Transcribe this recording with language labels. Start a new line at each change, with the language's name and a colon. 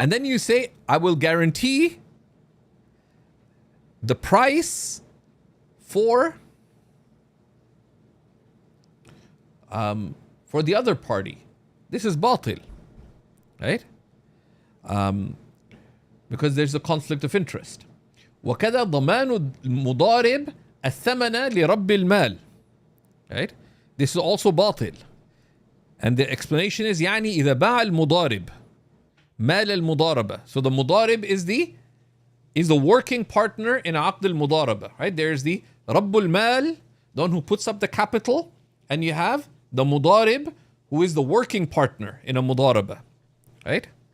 English: And then you say, I will guarantee the price for the other party. This is batil, right? Because there's a conflict of interest.
Arabic: وكذا ضمان المضارب الثمن لرب المال.
English: Right? This is also batil. And the explanation is
Arabic: يعني إذا باع المضارب مال المضاربة.
English: So the مضارب is the working partner in عقد المضاربة. Right? There's the رب المال, the one who puts up the capital, and you have the مضارب, who is the working partner in a مضاربة. Right?